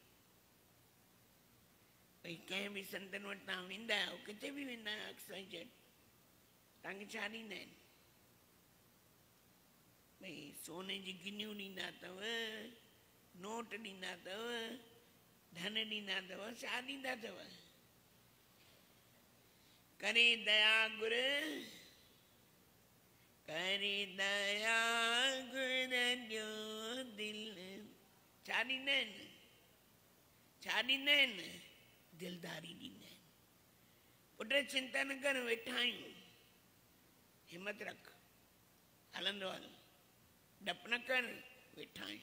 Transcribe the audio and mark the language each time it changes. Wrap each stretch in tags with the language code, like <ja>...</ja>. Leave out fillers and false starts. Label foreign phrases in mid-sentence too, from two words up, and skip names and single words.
<sd>भई कंहिं बि संतनि वटि तव्हां वेंदा आहियो, किथे बि वेंदा आहियो, XYZ, तव्हांखे छा ॾींदा आहिनि? भई सोने जी गिन्नियूं ॾींदा अथव, नोट ॾींदा अथव, धन ॾींदा अथव, छा ॾींदा अथव? करे दया गुर, करे दया गुर ॾियो दिल, छा ॾींदा आहिनि? छा ॾींदा आहिनि? दिलदारी ॾींदा आहिनि। पुट चिंता न कर, वेठा आहियूं, हिमत रख, हलंदो हल, डप न कर, वेठा आहियूं।</sd>